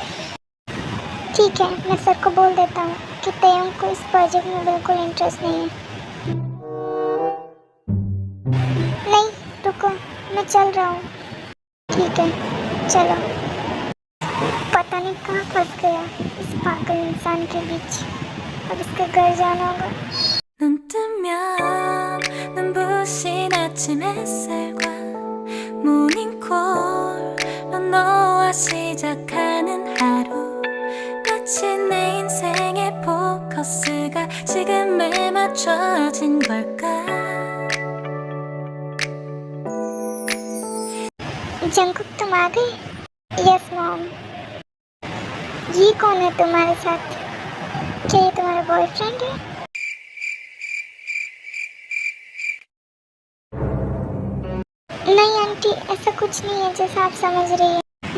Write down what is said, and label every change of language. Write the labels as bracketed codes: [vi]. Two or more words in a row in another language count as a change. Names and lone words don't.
[hi] ठीक है, मैं सर को बोल देता हूँ कि तेयोंग को इस प्रोजेक्ट में बिल्कुल इंटरेस्ट नहीं है। नहीं रुको, मैं चल रहा हूँ। ठीक है, चलो। पता नहीं कहाँ फंस गया इस पागल इंसान के बीच। अब इसके घर जाना होगा। [ko] 눈 뜨면 눈부신 아침 햇살과 모닝콜로 너와 시작하는 하루 마치 내 인생의 포커스가 지금에 맞춰진 걸까 [hi] जंकुक तुम आ गए? [en] Yes Mom. [hi] ये कौन है तुम्हारे साथ? क्या ये तुम्हारा बॉयफ्रेंड है? नहीं आंटी, ऐसा कुछ नहीं है जैसा आप समझ रही हैं।